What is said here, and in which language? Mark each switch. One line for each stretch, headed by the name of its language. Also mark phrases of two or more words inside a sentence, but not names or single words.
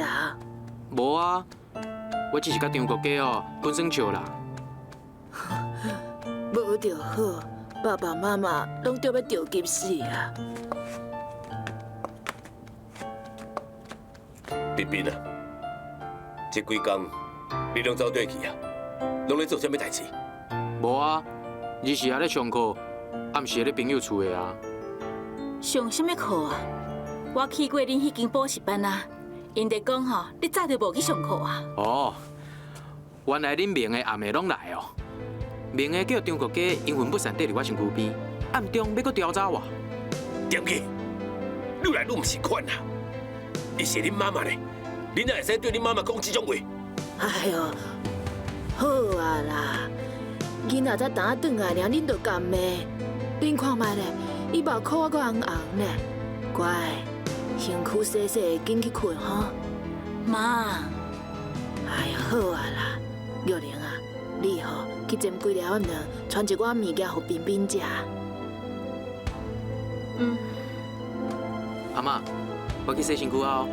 Min Nan Chinese: 无啊，我只是甲张国家哦喷酸笑啦。无就好，爸爸妈妈拢着要着急死啊！彬彬啊，这几天你拢走倒去啊？拢咧做啥物代志？无啊，日时也咧上课，暗时也咧朋友厝的啊。上什么课啊？我去过恁迄间补习班啊，因哋讲吼，你早就无去上课啊。哦，原来恁明的暗暝拢来哦。明的叫张国家阴魂不散缀伫我身躯边，暗中要搁调查我。点去？愈来愈唔是款啊！伊是恁妈妈呢，恁哪会使对恁妈妈讲这种话？哎呦，好啊啦，囡仔才打转来尔，恁就甘骂？恁看卖咧，伊目眶我搁红红呢。乖，身躯洗洗，紧去困吼。妈，哎呀，好啊啦，玉玲啊，你吼去煎几粒碗卵，传一碗物件互彬彬食。阿嬷，我去洗身躯啊。